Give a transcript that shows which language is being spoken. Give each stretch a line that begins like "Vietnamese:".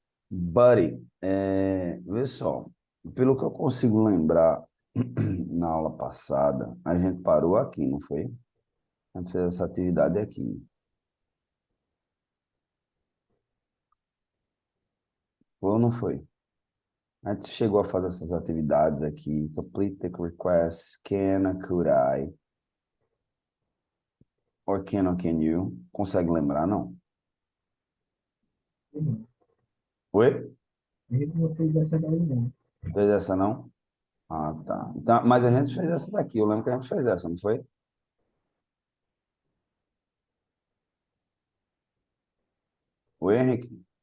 Portuguese: Buddy, vê só, pelo que eu consigo lembrar, na aula passada, a gente parou aqui, não foi? A gente fez essa atividade aqui. Foi ou não foi? A gente chegou a fazer essas atividades aqui.
English: Complete the request, can, could I, or can you?
Portuguese: Consegue lembrar, não? Oi? A gente não fez dessa daí, não. Fez essa, não? Ah, tá. Então, mas a gente fez essa daqui. Eu lembro que a gente fez essa, não foi? Oi, Henrique.